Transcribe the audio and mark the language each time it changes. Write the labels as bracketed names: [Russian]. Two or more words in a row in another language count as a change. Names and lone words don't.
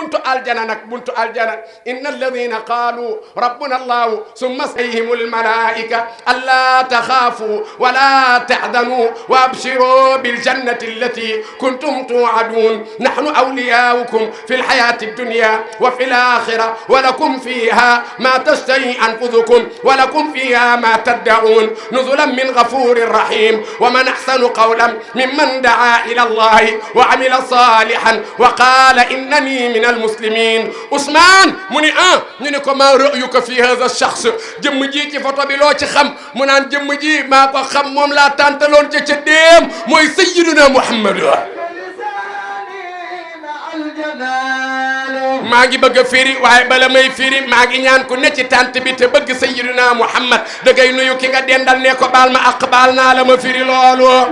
[Arabic] buntu aljana nag buntu aljana إن الذين قالوا ربنا الله ثم عليهم الملائكة ألا تخافوا ولا تحزنوا وأبشروا بالجنة التي كنتم توعدون نحن أولياؤكم في الحياة الدنيا وفي الآخرة ولكم فيها ما تشتهي أنفسكم ولكم فيها ما تدعون نزلا من غفور رحيم ومن أحسن قولا ممن دعا إلى الله وعمل صالحا وقال إنني من المسلمين [Wolof] Ousmane mu ni ñu ne ko [Arabic] ما رأيك في هذا الشخص [Wolof] jëmm ji ci photo bi loo ci xam mu naan jëmm ji maa ko xam moom laa tàntaloon ca déem mooy [Arabic] سيدنا محمد [Wolof] maa ngi bëgg a firi waaye bala may firi maa ngi ñaan ku ne ci tant bi te bëgg [Arabic] سيدنا محمد [Wolof] da ngay nuyu ki nga dendal ne ko baal ma ak baal naa la ma firi loolu